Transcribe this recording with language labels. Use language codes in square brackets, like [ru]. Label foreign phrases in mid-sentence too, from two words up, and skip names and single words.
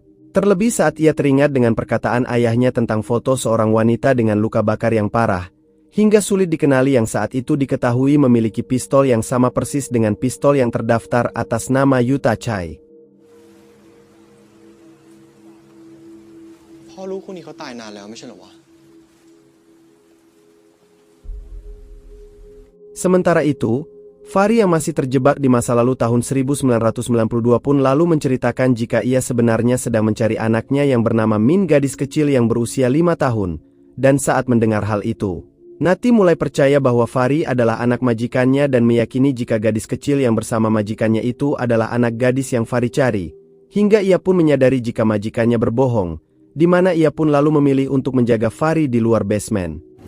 [id] Terlebih saat ia teringat dengan perkataan ayahnya tentang foto seorang wanita dengan luka bakar yang parah, hingga sulit dikenali yang saat itu diketahui memiliki pistol yang sama persis dengan pistol yang terdaftar atas nama Yuta Chai. [th] พ่อลูกคู่นี้เขาตายนานแล้วไม่ใช่เหรอวะ [id] Sementara itu, Fahri yang masih terjebak di masa lalu tahun 1992 pun lalu menceritakan jika ia sebenarnya sedang mencari anaknya yang bernama Min, gadis kecil yang berusia 5 tahun, dan saat mendengar hal itu, Nati mulai percaya bahwa Fahri adalah anak majikannya dan meyakini jika gadis kecil yang bersama majikannya itu adalah anak gadis yang Fahri cari, hingga ia pun menyadari jika majikannya berbohong, di mana ia pun lalu memilih untuk menjaga Fahri di luar basement.